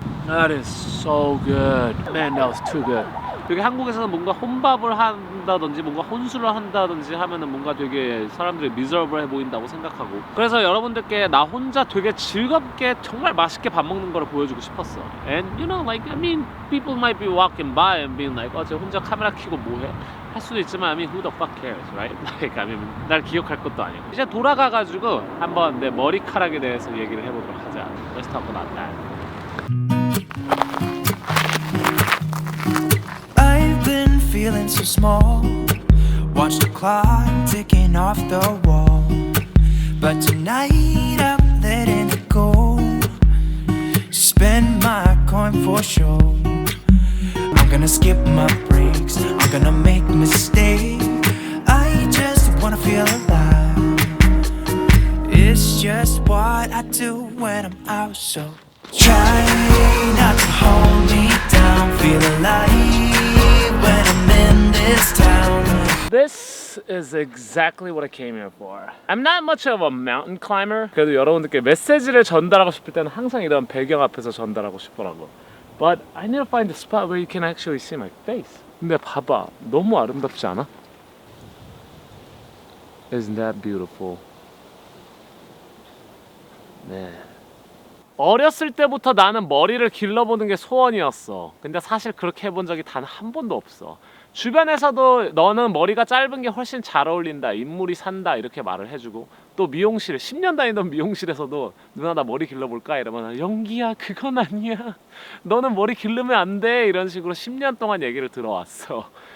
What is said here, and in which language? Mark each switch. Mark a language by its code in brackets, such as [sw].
[en] That is so good. Man, that was too good. [ko] 여기 한국에서는 뭔가 혼밥을 한다든지 뭔가 혼술을 한다든지 하면은 뭔가 되게 사람들이 미저러블해 보인다고 생각하고, 그래서 여러분들께 나 혼자 되게 즐겁게 정말 맛있게 밥 먹는 거를 보여주고 싶었어. [en] And you know, like, I mean, people might be walking by and being like, [ko] 쟤 혼자 카메라 켜고 뭐해? 할 수도 있지만, [en] I mean, who the fuck cares, right? Like, I mean, [ko] 날 기억할 것도 아니고. 이제 돌아가가지고 한번 내 머리카락에 대해서 얘기를 해보도록 하자. [en] Let's talk about that. Feeling so small. Watch the clock ticking off the wall. But tonight I'm letting it go. Spend my coin for sure. I'm gonna skip my breaks. I'm gonna make mistakes. I just wanna feel alive. It's just what I do when I'm out. So try not to hold me down. Feel alive when I'm in this town. This is exactly what I came here for. I'm not much of a mountain climber. [ko] 그래도 여러분들께 메시지를 전달하고 싶을 때는 항상 이런 배경 앞에서 전달하고 싶더라고. [en] But I need to find a spot where you can actually see my face. [ko] 근데 봐봐, 너무 아름답지 않아? [en] Isn't that beautiful? [ko] 네. 어렸을 때부터 나는 머리를 길러보는 게 소원이었어. 근데 사실 그렇게 해본 적이 단 한 번도 없어. 주변에서도 너는 머리가 짧은 게 훨씬 잘 어울린다, 인물이 산다 이렇게 말을 해주고, 또 미용실 10년 다니던 미용실에서도 누나 나 머리 길러볼까 이러면 영기야 그건 아니야, 너는 머리 기르면 안 돼, 이런 식으로 10년 동안 얘기를 들어왔어.